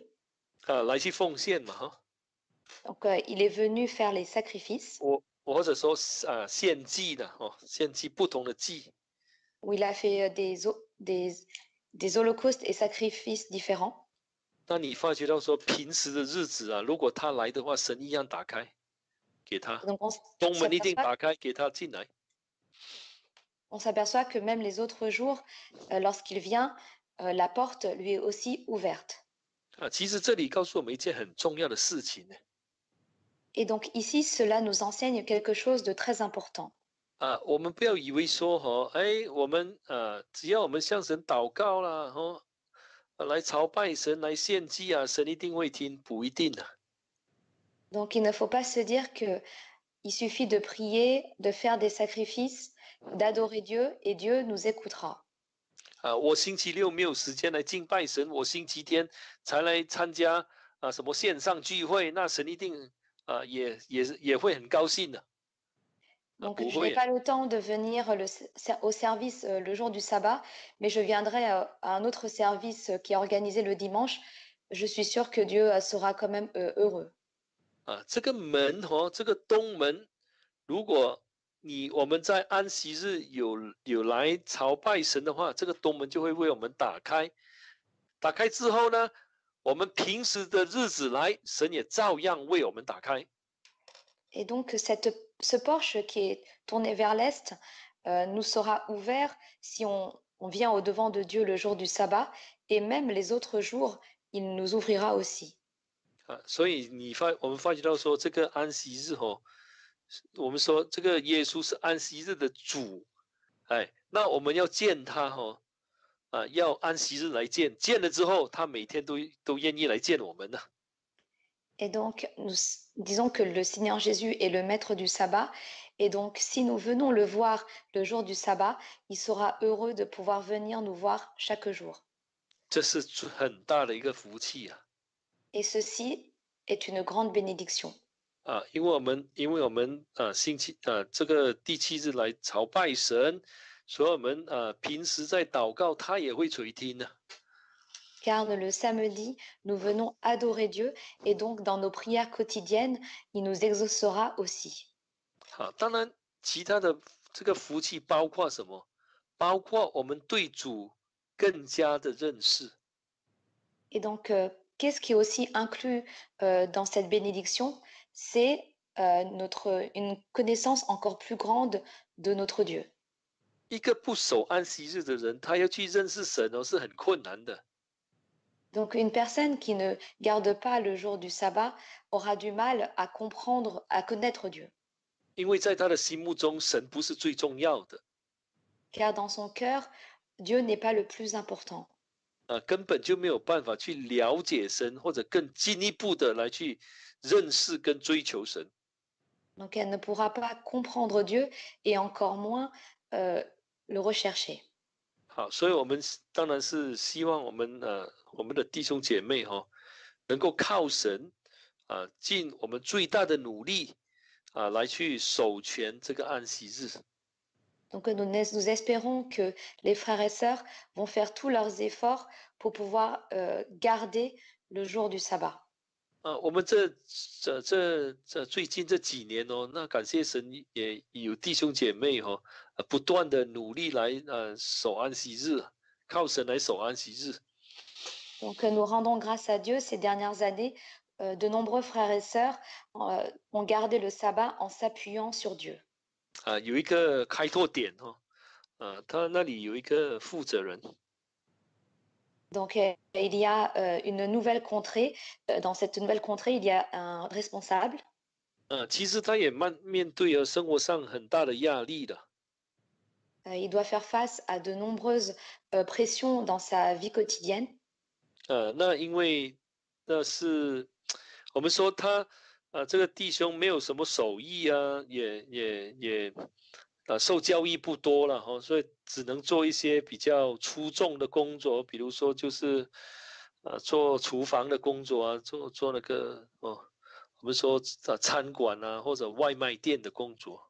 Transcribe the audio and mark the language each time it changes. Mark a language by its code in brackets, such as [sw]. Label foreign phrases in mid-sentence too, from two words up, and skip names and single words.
[zh] 来去奉献嘛哈， [fr] donc il est venu faire les sacrifices, [zh] 我或者说献祭的哦，献祭不同的祭。 [fr] où il a fait des holocaustes et sacrifices différents. [zh] 那你发觉到说平时的日子啊，如果他来的话，神一样打开给他， [fr] Donc, [zh] 东门一定打开给他进来。 [fr] on s'aperçoit que même les autres jours, lorsqu'il vient, la porte lui est aussi ouverte. [zh] 其实这里告诉我们一件很重要的事情呢。 [fr] Et donc ici, cela nous enseigne quelque chose de très important. [zh] 我们不要以为说我们只要我们向神祷告啦，来朝拜神，来献祭啊，神一定会听，不一定啊。 [fr] Donc il ne faut pas se dire que il suffit de prier, de faire des sacrifices, d'adorer Dieu et Dieu nous écoutera. [zh] 我星期六没有时间来敬拜神，我星期天才来参加什么线上聚会，那神一定也会很高兴的。 [fr] Donc, [zh] 不 [fr] je n'ai [zh] 会 [fr] pas le temps de venir au service le jour du sabbat, mais je viendrai à un autre service qui est organisé le dimanche. Je suis sûre que Dieu sera quand même heureux. [zh] 这个门这个东门，如果我们在安息日有来朝拜神的话，这个东门就会为我们打开。打开之后呢，我们平时的日子来，神也照样为我们打开。 [fr] Et donc, ce porche qui est tourné vers l'est nous sera ouvert si on vient au-devant de Dieu le jour du sabbat, et même les autres jours, il nous ouvrira aussi. [zh] 所以我们发觉到说，这个安息日我们说这个耶稣是安息日的主，那我们要见他要安息日来见，见了之后，他每天都愿意来见我们的。 [fr] Et donc, nous disons que le Seigneur Jésus est le maître du sabbat. Et donc, si nous venons le voir le jour du sabbat, il sera heureux de pouvoir venir nous voir chaque jour. [zh] 这是很大的一个福气啊！ [fr] Et ceci est une grande bénédiction. [zh] 因为我们这个第七日来朝拜神，所以我们平时在祷告，他也会垂听的。 [fr] Car le samedi, nous venons adorer Dieu et donc dans nos prières quotidiennes, il nous exaucera aussi. [zh] 当然，其他的这个福气包括什么？包括我们对主更加的认识。 [fr] Et donc, qu'est-ce qui est aussi inclus dans cette bénédiction? C'est une connaissance encore plus grande de notre Dieu. [zh] 一个不守安息日的人，他要去认识神是很困难的。 [fr] Donc, une personne qui ne garde pas le jour du sabbat aura du mal à comprendre, à connaître Dieu. [zh] 因为在他的心目中，神不是最重要的。 [fr] Car dans son cœur, Dieu n'est pas le plus important. [zh] 根本就没有办法去了解神，或者更进一步的来去认识跟追求神。 [fr] Donc, elle ne pourra pas comprendre Dieu et encore moins le rechercher. [zh] 好，所以我们当然是希望我们的弟兄姐妹能够靠神尽我们最大的努力来去守全这个安息日。 [fr] Donc, nous espérons que les frères et sœurs vont faire tous leurs efforts pour pouvoir garder le jour du sabbat. [zh] 我们最近这几年那感谢神也有弟兄姐妹不断的努力来守安息日，靠神来守安息日。 [fr] Donc, nous rendons grâce à Dieu ces dernières années. De nombreux frères et sœurs ont gardé le sabbat en s'appuyant sur Dieu. [zh] 有一个开拓点他那里有一个负责人。 [fr] Donc, il y a une nouvelle contrée. Dans cette nouvelle contrée, il y a un responsable. [zh] 其实他也面对生活上很大的压力的。 [fr] Il doit faire face à de nombreuses pressions dans sa vie quotidienne. [zh] 那因为那是我们说他这个弟兄没有什么手艺啊，也受教育不多了哈，所以只能做一些比较粗重的工作，比如说就是做厨房的工作啊，做那个我们说餐馆啊或者外卖店的工作。